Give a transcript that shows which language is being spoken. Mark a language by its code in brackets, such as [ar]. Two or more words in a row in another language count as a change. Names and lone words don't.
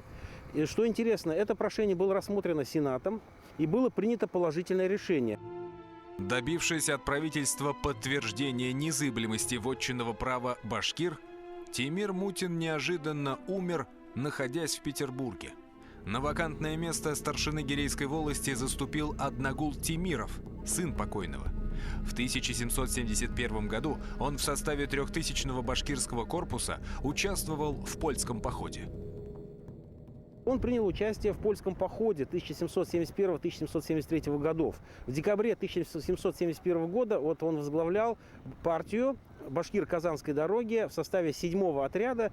[ru] И что интересно, это прошение было рассмотрено Сенатом и было принято положительное решение. Добившись от правительства подтверждения незыблемости вотчинного права башкир, Тимир Мутин неожиданно умер, находясь в Петербурге. На вакантное место старшины Гирейской волости заступил Аднагул Тимиров, сын покойного. В 1771 году он в составе 3000-го башкирского корпуса участвовал в польском походе. Он принял участие в польском походе 1771-1773 годов. В декабре 1771 года вот он возглавлял партию башкир Казанской дороги в составе 7-го отряда.